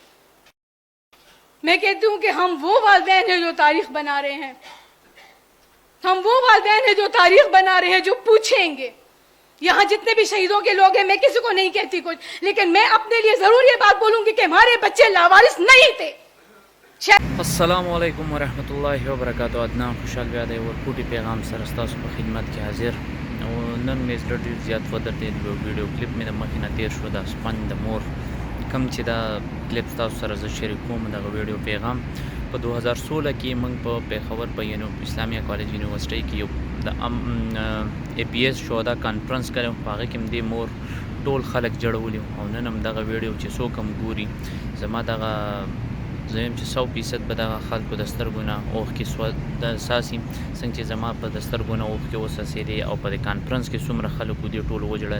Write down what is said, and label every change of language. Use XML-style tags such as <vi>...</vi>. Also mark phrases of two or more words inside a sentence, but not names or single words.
<ur>میں کہتی ہوں کہ ہم وہ والدین ہیں جو تاریخ بنا رہے ہیں, ہم وہ والدین ہیں جو تاریخ بنا رہے ہیں, جو پوچھیں گے. یہاں جتنے بھی شہیدوں کے لوگ ہیں, میں کسی کو نہیں کہتی کچھ, لیکن میں اپنے لیے ضرور یہ بات بولوں گی کہ ہمارے بچے لاوارث نہیں تھے.</ur> <ar>السلام علیکم ورحمۃ اللہ وبرکاتہ.</ar> <ps>ادنان خوشحال بیاده ورکوټي پیغام سره ستاسو په خدمت کې حاضر. نن مې زړه ډېر زیات ودرېد, ویډیو کلیپ مې د مخې نه تېر شو, د اسپن د مور کم چې دا کلیپ ستاسو سره زه شریک کوم. دغه ویډیو پیغام په 2016 کې موږ په پېښور په اسلامیه کالج یونیورسټۍ کې یو د APS شهدا کانفرنس کړی, په هغه کې هم دې مور ټول خلک جړولي او نن هم دغه ویډیو چې څوک هم ګوري, زما دغه زم چې 100% به دغه خلکو د سترګو نه اوښکې ساسي, څنګه چې زما په د سترګو نه اوښکې وڅڅېدې او په دې کانفرنس کې څومره خلکو دې ټول وژړل.</ps>